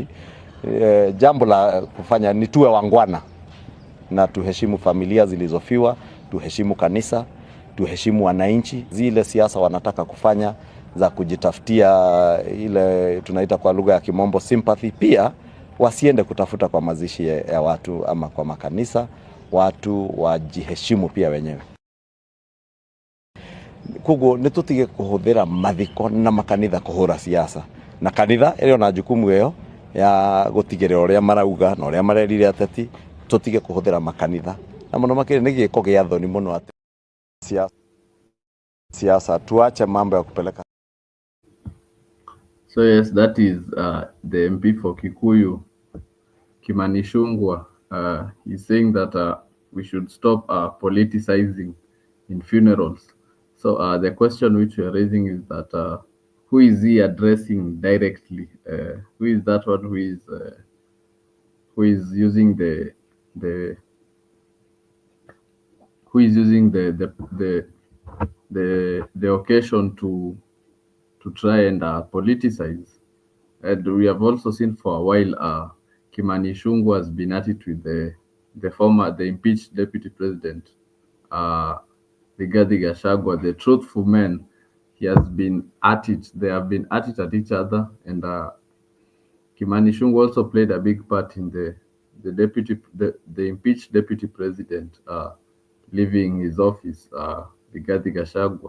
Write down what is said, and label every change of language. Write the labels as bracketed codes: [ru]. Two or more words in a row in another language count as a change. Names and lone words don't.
[sw] Jambo la kufanya ni tuwe wangwana na tuheshimu familia zilizofiwa, tuheshimu kanisa, tuheshimu wananchi. Zile siasa wanataka kufanya za kujitafutia ile tunaita kwa lugha ya kimombo sympathy, pia wasiende kutafuta kwa mazishi ya watu ama kwa makanisa. Watu wajiheshimu pia wenyewe. [ki] Kugo nitutige kuhuthira mathiko na makanitha kuhura siasa, na kanitha ĩrĩ na jukumu ĩyo ya gutigirira uria marauga na uria marerire ateti. Tutige kuhuthira makanitha na muno makiri ni giko gia thoni muno ati siasa, [sw] tuache mambo ya kupeleka. [en] So yes, that is the MP for Kikuyu, Kimani Ichung'wah. He's saying that we should stop politicizing in funerals. So the question which we are raising is that who is he addressing directly? Who is that one who is using the who is using the occasion to try and politicize? And we have also seen for a while Kimani Ichung'wah has been at it with the impeached deputy president, Rigathi Gachagua, the truthful man. He has been at it. They have been at it at each other, and Kimani Ichung'wah also played a big part in the impeached deputy president leaving his office, Rigathi Gachagua.